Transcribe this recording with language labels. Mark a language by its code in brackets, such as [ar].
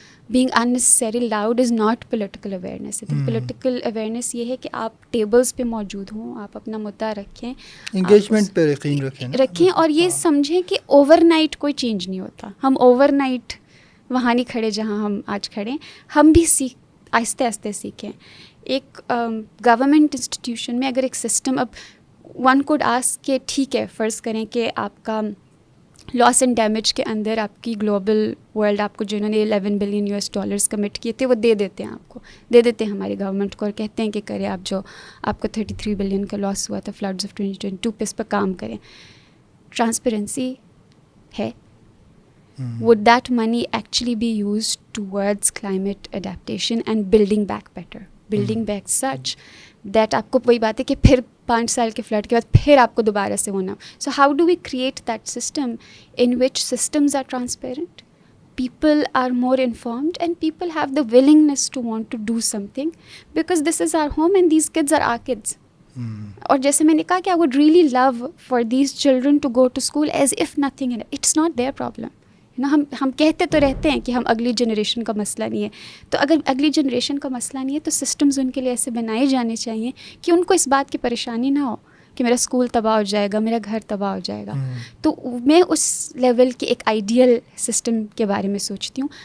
[en] being unnecessary loud is not political awareness. I think political awareness [ur] یہ ہے کہ آپ ٹیبلز پہ موجود ہوں, آپ اپنا مدعا رکھیں, انگیجمنٹ پہ یقین رکھیں اور یہ سمجھیں کہ اوور نائٹ کوئی چینج نہیں ہوتا. ہم اوور نائٹ وہاں نہیں کھڑے جہاں ہم آج کھڑے ہیں, ہم بھی آہستہ آہستہ سیکھیں. ایک گورنمنٹ انسٹیٹیوشن میں اگر ایک سسٹم, اب ون کوڈ آسک کہ ٹھیک ہے فرض کریں کہ آپ کا لاس اینڈ ڈیمیج کے اندر آپ کی گلوبل ورلڈ آپ کو جنہوں نے $11 بلین کمٹ کیے تھے وہ دے دیتے ہیں, آپ کو دے دیتے ہیں ہماری گورنمنٹ کو, اور کہتے ہیں کہ کریں آپ جو آپ کو 33 بلین کا لاس ہوا تھا فلڈز آف 2022 پہ اس پہ کام کریں. ٹرانسپیرنسی ہے. [en] would that money actually be used towards climate adaptation and building back better, building back such that [ur] آپ کو وہی بات ہے کہ پھر 5 سال کے فلڈ کے بعد پھر آپ کو دوبارہ سے ہونا. [en] So how do we create that system in which systems are transparent, people are more informed, and people have the willingness to want to do something because this is our home and these kids are our kids. [ur] اور جیسے میں نے کہا کہ [en] I would really love for these children to go to school as if nothing, it's not their problem. [ur] ہم کہتے تو رہتے ہیں کہ ہم اگلی جنریشن کا مسئلہ نہیں ہے, تو اگر اگلی جنریشن کا مسئلہ نہیں ہے تو سسٹمز ان کے لیے ایسے بنائے جانے چاہیے کہ ان کو اس بات کی پریشانی نہ ہو کہ میرا اسکول تباہ ہو جائے گا, میرا گھر تباہ ہو جائے گا. تو میں اس لیول کے ایک آئیڈیل سسٹم کے بارے میں سوچتی ہوں.